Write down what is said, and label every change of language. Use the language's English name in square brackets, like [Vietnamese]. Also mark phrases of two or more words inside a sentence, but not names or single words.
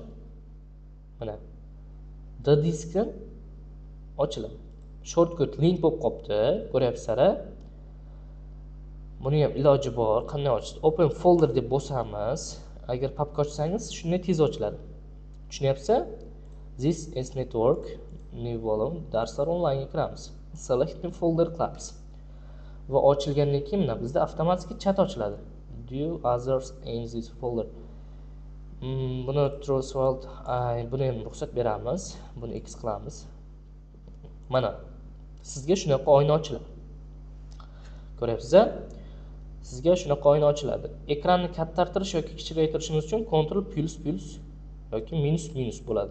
[Uzbek] Mana D diskdan ochiladi. [English] Shortcut link [Uzbek] bo'lib qolibdi, ko'ryapsizlar. Buni ham iloji bor. Qanday ochish? [English] Open folder [Uzbek] deb bosamiz. Agar papka ochsangiz, shunday tez ochiladi. Tushunyapsiz? [English] This is network, new volume, [Uzbek] darslar onlaynga kiramiz. [English] Select new folder [Uzbek] qilamiz. Va ochilgandan keyin mana bizda avtomatik chat ochiladi. [English] Do others in this folder. [Uzbek] Buni Trustworld, buni ham ruxsat beramiz. Buni X qilamiz. Mana sizga shunaqa oyna ochiladi. Ko'ryapsiz-a? Sizga shunaqa oyna ochiladi. Ekranni kattartirish yoki kichikaytirishimiz uchun Ctrl + yoki minus bo'ladi.